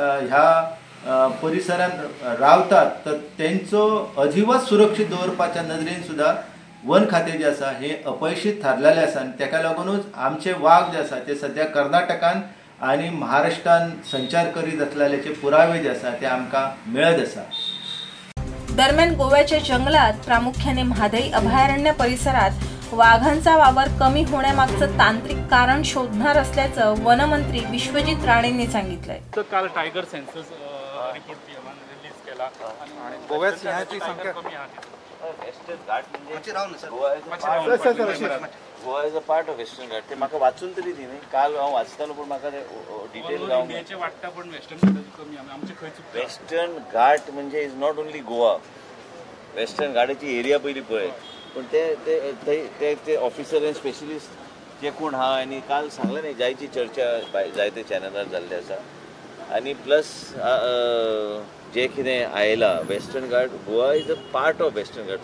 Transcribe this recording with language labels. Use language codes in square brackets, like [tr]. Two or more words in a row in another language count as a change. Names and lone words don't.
[kok] ह्या परिसरात रावतात तर त्यांचो अजिबात सुरक्षीत दवरपाच्या नदरेन सुद्धा वन खाते जे आसा हे अपयशीत थारलेले आसा आणि ताका लागूनच आमचे वाघ जे आसा ते सध्या कर्नाटकान आणि महाराष्ट्रान संचार करीत असलेल्याचे पुरावे जे आसा ते आमकां मेळत आसा. [mr] दरम्यान गोव्याच्या जंगलात प्रामुख्याने म्हादई अभयारण्य परिसरात वाघांचा वावर कमी होण्यामागचं तांत्रिक कारण शोधणार असल्याचं वनमंत्री विश्वजित राणेंनी सांगितलंय. तर काल [en] tiger census report release [mr] केला आणि गोव्यात सिंहाची संख्या कमी आहे. [en] वेस्टर्न घाट म्हणजे Goa is a part of Western Ghat. [kok] ते म्हाका वाचून तरी दी न्ही. काल हांव वाचतालो पूण म्हाका ते डिटेल इंडियाचे वाटता पण वेस्टर्न घाट कमी आमचे खंय चुकता. वेस्टर्न घाट म्हणजे [en] is not only Goa. [kok] वेस्टर्न घाटाची एरिया पयली पळय, पण ते [en] officer and specialist [kok] जे कोण हा आणि काल सांगलें न्ही जायची चर्चा जायते चॅनलार जाल्ली आसा आणि प्लस जे कितें आयलां वेस्टर्न घाट [en] Goa is a part of Western Ghat.